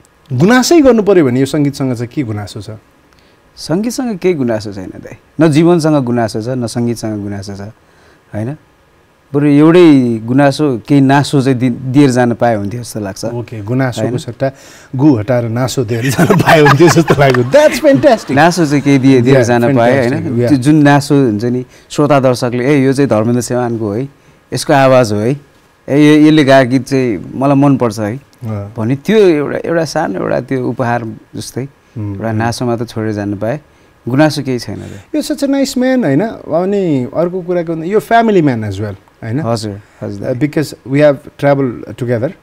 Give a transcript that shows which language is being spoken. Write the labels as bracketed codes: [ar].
[ne] गुनासै गर्नु पर्यो भने यो सङ्गीतसँग चाहिँ के गुनासो छ? सङ्गीतसँग केही गुनासो छैन दाइ, न जीवनसँग गुनासो छ न सङ्गीतसँग गुनासो छ होइन। बरु एउटै गुनासो केही नासो चाहिँ दिएर जान पाए हुन्थ्यो जस्तो लाग्छ। ओके, गुनासोको सट्टा गु हटाएर नासो दिएर जान पाए हुन्थ्यो जस्तो लाग्यो। [en] That's fantastic. [ne] नासो चाहिँ केही दिएर जान पाए होइन। त्यो जुन नासो हुन्छ नि श्रोता दर्शकले यो चाहिँ धर्मेन्द्र सेवानको है, यसको आवाज हो है, यसले गाएको गीत चाहिँ मलाई मनपर्छ है भने त्यो एउटा सानो एउटा त्यो उपहार जस्तै एउटा नासो मात्र छोडेर जानु पाए, गुनासो केही छैन। [en] यो such a nice man होइन। [ne] अनि अर्को कुराको यो [en] family man as well [ne] होइन। हजुर हजुर, [en] Because we have travel together.